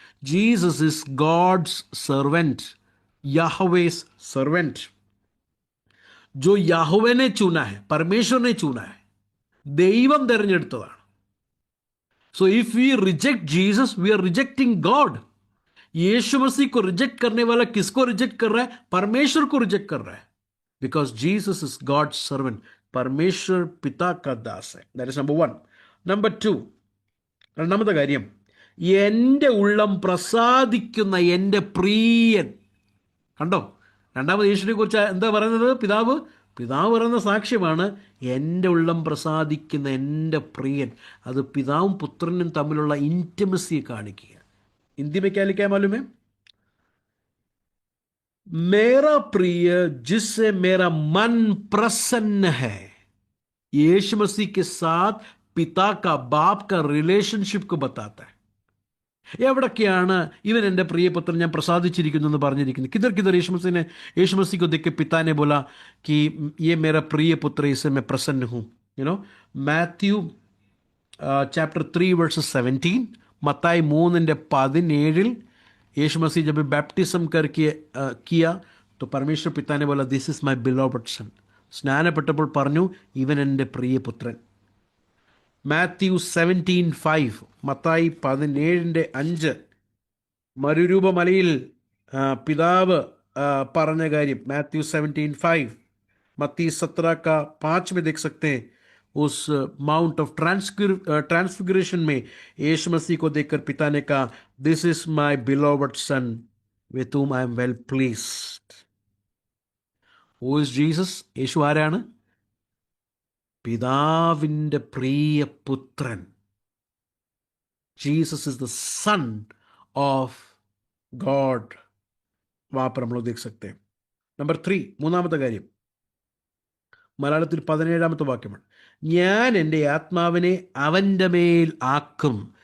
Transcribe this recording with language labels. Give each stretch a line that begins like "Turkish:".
English: Jesus is God's servant, Yahweh's servant.
Hindi: जो Yahweh ने चुना है, परमेश्वर ने चुना है,
Malayalam: ദൈവം തിരഞ്ഞെടുത്തതാണ്.
English: So if we reject Jesus, we are rejecting God.
Hindi: यीशु मसीह को रिजेक्ट करने वाला किसको रिजेक्ट कर रहा है? परमेश्वर को रिजेक्ट कर रहा है.
English: because Jesus is God's servant,
Hindi: परमेश्वर पिता का दास है.
English: That is number 1.
Malayalam: നമ്പർ 2, രണ്ടാമത്തെ കാര്യം, എൻ്റെ ഉള്ളം പ്രസാദിക്കുന്ന എൻ്റെ പ്രിയൻ. കണ്ടോ, രണ്ടാമത് യേശുവിനെ കുറിച്ച് എന്താ പറയുന്നത്? പിതാവ് പറയുന്ന സാക്ഷ്യമാണ്, എൻ്റെ ഉള്ളം പ്രസാദിക്കുന്ന എൻ്റെ പ്രിയൻ. അത് പിതാവും പുത്രനും തമ്മിലുള്ള ഇൻറ്റിമസിയെ കാണിക്കുക.
Hindi: हिंदी में क्या लिखा है मालूम है? मेरा प्रिय जिससे मेरा मन प्रसन्न है. यीशु मसीह के साथ पिता का, बाप का रिलेशनशिप को बताता है.
Malayalam: എവിടൊക്കെയാണ് ഇവൻ എൻ്റെ പ്രിയപുത്രൻ, ഞാൻ പ്രസാദിച്ചിരിക്കുന്നു എന്ന് പറഞ്ഞിരിക്കുന്നത്?
Hindi: किधर किधर यीशु मसीह को देख के पिता ने बोला कि ये मेरा प्रिय पुत्र, इससे मैं प्रसन्न हूँ. मैथ्यू चैप्टर 3 verses 17, मत्ताई 3:17 यीशु मसीह जब बैप्टिज्म करके किया तो परमेश्वर पिता ने बोला,
English: This is my beloved son.
Malayalam: സ്നാനപ്പെട്ടപ്പോൾ പറഞ്ഞു, ഇവൻ എൻ്റെ പ്രിയപുത്രൻ. മാത്യു 17:5, മത്തായി 17:5 മരുരൂപമലയിൽ പിതാവ് പറഞ്ഞ കാര്യം.
Hindi: മാത്യു 17:5, मत्ती 17:5 में देख सकते हैं. उस माउंट ऑफ ट्रांसफिगरेशन में यीशु मसीह को देखकर पिता ने कहा,
English: This is my beloved son with whom I am well pleased. Who is Jesus?
Malayalam: യേശു ആരാണ്? പിതാവിൻ്റെ പ്രിയ പുത്രൻ.
English: Jesus is the son of God.
Hindi: वहां पर हम लोग देख सकते हैं.
Malayalam: नंबर 3, മൂന്നാമത്തെ കാര്യം, മലയാളത്തിൽ 17ാമത്തെ വാക്യമാണ്, ഞാൻ എൻ്റെ ആത്മാവിനെ അവൻ്റെ മേൽ ആക്കും.